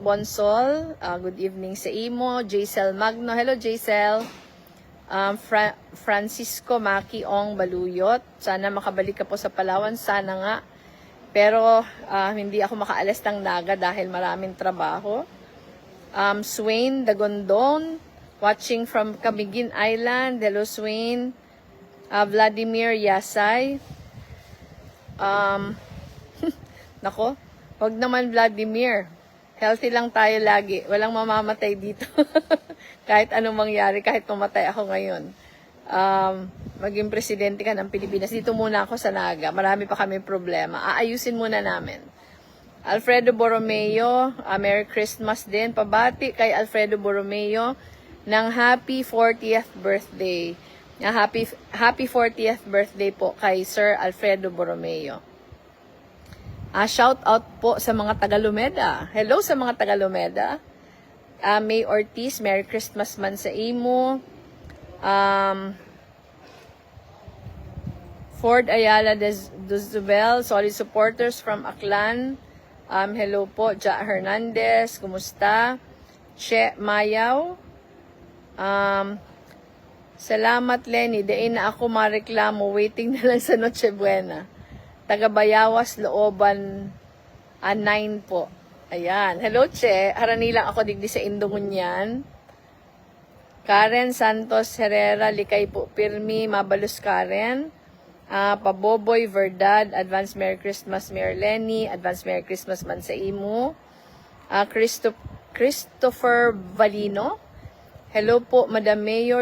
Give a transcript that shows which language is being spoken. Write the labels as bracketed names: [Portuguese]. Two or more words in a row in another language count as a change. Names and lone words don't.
[Bikol] Bonsol, [English] good evening [Bikol] sa imo. [English] Jaisel Magno. Hello, Jaisel. Francisco Maki Ong Baluyot. [Filipino] Sana makabalik ka po sa Palawan. Sana nga. Pero hindi ako makaalis ng Naga dahil maraming trabaho. [English] Swain Dagondon, watching from Camiguin Island. Hello Swain. Vladimir Yasay. [Filipino] Nako, wag naman Vladimir. Healthy lang tayo lagi. Walang mamamatay dito. Kahit anong mangyari, kahit pumatay ako ngayon. Maging presidente ka ng Pilipinas. Dito muna ako sa Naga. Marami pa kami problema. Aayusin muna namin. [English] Alfredo Borromeo, Merry Christmas din. [Filipino] Pabati kay Alfredo Borromeo ng [English] happy 40th birthday. Happy 40th birthday [Filipino] po kay Sir Alfredo Borromeo. [English] Shout out [Filipino] po sa mga taga-Lumeda. Hello sa mga taga-Lumeda. May Ortiz, [English] Merry Christmas [Filipino] man sa imo. Ford Ayala Duzubel, [English] solid supporters from Aklan. [Filipino] Hello po, Ja Hernandez, kumusta? Che Mayaw. [Bikol] Salamat Lenny, dain na ako mareklamo, waiting na lang sa Noche Buena. [Filipino] Taga-Bayawas, Looban, 9 po. Ayan, hello Che, [Bikol] harani lang ako digdi sa Indongunyan. Karen Santos Herrera, Likay po Pirmi, Mabalus Karen. [English] Paboboy Verdad, Advance Merry Christmas Mayor Lenny, Advance Merry Christmas [Bikol] man sa imo. [English] Christopher Valino. Hello po, Madam Mayor.